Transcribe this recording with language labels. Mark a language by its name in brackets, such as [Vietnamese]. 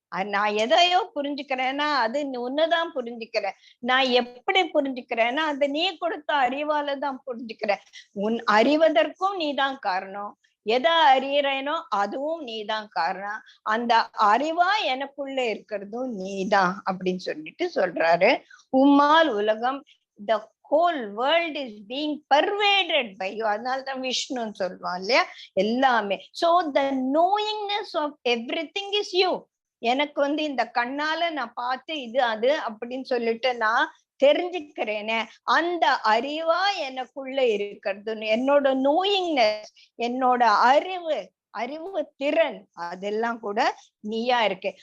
[Tamil] நான் எதையோ புரிஞ்சுக்கிறேன்னா அது உன்னதான் புரிஞ்சுக்கிறேன். நான் எப்படி புரிஞ்சுக்கிறேன்னா அது நீ கொடுத்த அறிவாலதான் புரிஞ்சுக்கிறேன். உன் அறிவதற்கும் நீதான் காரணம், எதை அறியறேனோ அதுவும் நீதான் காரணம், அந்த அறிவா எனக்குள்ள இருக்கிறதும் நீதான் அப்படின்னு சொல்லிட்டு சொல்றாரு. உம்மால் உலகம், [English] the whole world is being pervaded by you. [Tamil] அதனால்தான் விஷ்ணுன்னு சொல்லுவான் இல்லையா? எல்லாமே. [English] So the knowingness of everything is you. [Tamil] எனக்கு வந்து இந்த கண்ணால நான் பார்த்து இது அது அப்படின்னு சொல்லிட்டு நான் தெரிஞ்சுக்கிறேனே, அந்த அறிவா எனக்குள்ள இருக்கிறது, என்னோட நோயிங்னஸ், என்னோட அறிவு திறன், அதெல்லாம் கூட நீயா இருக்கு.